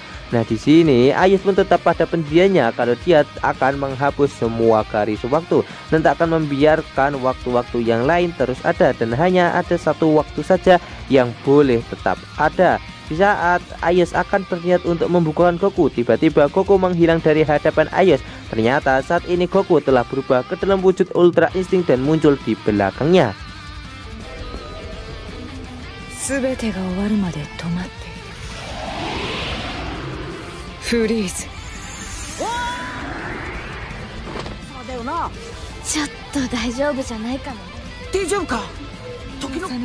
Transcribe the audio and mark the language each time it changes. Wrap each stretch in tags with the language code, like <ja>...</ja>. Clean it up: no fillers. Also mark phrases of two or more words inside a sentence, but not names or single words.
<id>Nah, di sini Ayos pun tetap pada pendiriannya kalau dia akan menghapus semua garis waktu dan tak akan membiarkan waktu-waktu yang lain terus ada dan hanya ada satu waktu saja yang boleh tetap ada. Di saat Ayos akan berniat untuk membukukan Goku, tiba-tiba Goku menghilang dari hadapan Ayos. Ternyata saat ini Goku telah berubah ke dalam wujud Ultra Instinct dan muncul di belakangnya.</id> <ja>全てが終わるまで止まっている。フリーズ。そうだよな。ちょっと大丈夫じゃないかな。大丈夫か。時の</ja>